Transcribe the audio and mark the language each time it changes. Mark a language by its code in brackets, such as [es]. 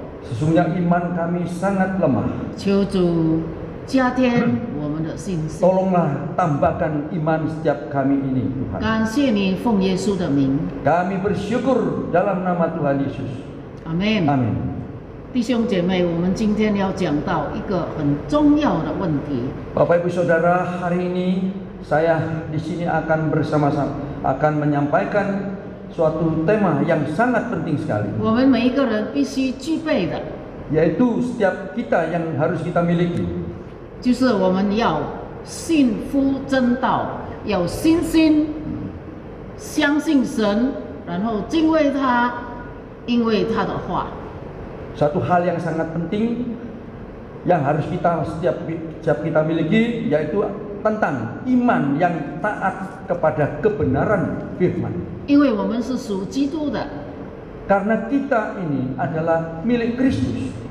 [id] Sesungguhnya iman kami sangat lemah. [zh] 求主加添我们的信心。 [id] Tolonglah tambahkan iman setiap kami ini, Tuhan. [zh] 感谢你，奉耶稣的名， [id] Kami bersyukur dalam nama Tuhan Yesus. [zh] 阿门。 [id] Amin. [zh] 弟兄姐妹，我们今天要讲到一个很重要的问题， [id] Bapak Ibu Saudara, hari ini saya di sini akan bersama-sama akan menyampaikan suatu tema yang sangat penting sekali, [zh] 我们每一个人必须具备的， [id] yaitu setiap kita yang harus kita miliki, [zh] 就是我们要信服真道，有信心，相信神，然后敬畏他，因为他的话。 [id] Satu hal yang sangat penting yang harus setiap kita miliki, yaitu tentang iman yang taat kepada kebenaran firman. [zh] 因为我们是属基督的， [id] Karena kita ini adalah milik Kristus.